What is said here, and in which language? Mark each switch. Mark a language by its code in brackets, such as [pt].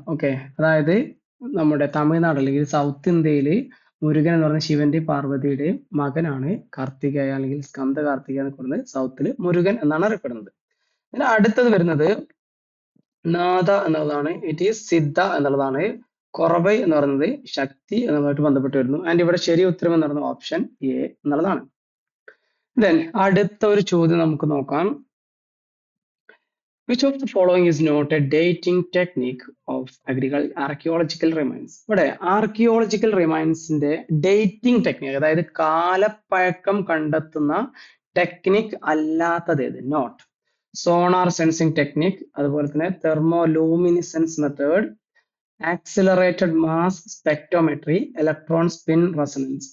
[ml] Okay, അതായത് നമ്മുടെ തമിഴ്നാട് അല്ലെങ്കിൽ സൗത്ത് ഇന്ത്യയിൽ മുരുകൻ എന്ന് പറയുന്ന ശിവന്റെ പാർവതിയുടെ മകനാണ് കാർത്തികേയ അല്ലെങ്കിൽ സ്കന്ദ കാർത്തികേയ എന്ന് പറയുന്നത് സൗത്തിൽ മുരുകൻ എന്നാണ് അറിയപ്പെടുന്നത്. പിന്നെ അടുത്തത് വരുന്നത് നാദ എന്നുള്ളതാണ്, [en] it is സിദ്ധ [ml] എന്നുള്ളതാണ്. കൊറബൈ എന്ന് പറയുന്നത് ശക്തി എന്നുള്ളതായിട്ട് ബന്ധപ്പെട്ട് വരുന്നു. ആൻഡ് ഇവിടെ ശരി ഉത്തരം എന്ന് പറയുന്നത് ഓപ്ഷൻ എ എന്നുള്ളതാണ്. ദെൻ അടുത്ത ഒരു ചോദ്യം നമുക്ക് നോക്കാം. [en] Which of the following is not a dating technique of archaeological remains? [ml] ഇവിടെ ആർക്കിയോളജിക്കൽ റിമൈൻസിന്റെ ഡേറ്റിംഗ് ടെക്നിക്, അതായത് കാലപ്പഴക്കം കണ്ടെത്തുന്ന ടെക്നിക് അല്ലാത്തത് ഏത്? നോട്ട്. [en] sonar sensing technique, [ml] അതുപോലെ തന്നെ [en] Thermoluminescence method, accelerated mass spectrometry, electron spin resonance.